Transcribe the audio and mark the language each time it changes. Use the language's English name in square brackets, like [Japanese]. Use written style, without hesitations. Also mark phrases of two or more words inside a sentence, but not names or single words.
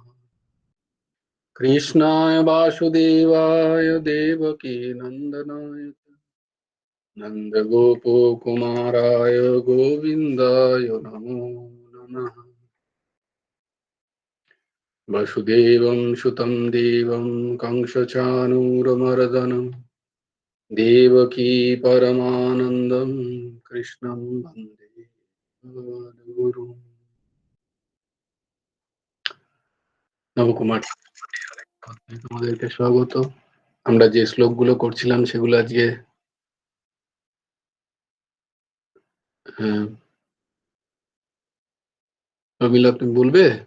[Sanskrit] कृष्णाय वासुदेवाय देवकी नन्दनाय नन्दगोपकुमाराय गोविन्दाय नमो नमः। वसुदेवं सुतं देवं कंसचाणूरमर्दनं देवकी परमानन्दं कृष्णं वन्दे गुरुम्। [Bangla] নবকুমার তোমাদেরকে স্বাগত। আমরা যে শ্লোকগুলো করছিলাম সেগুলো আজকে রবিলা তুমি বলবে?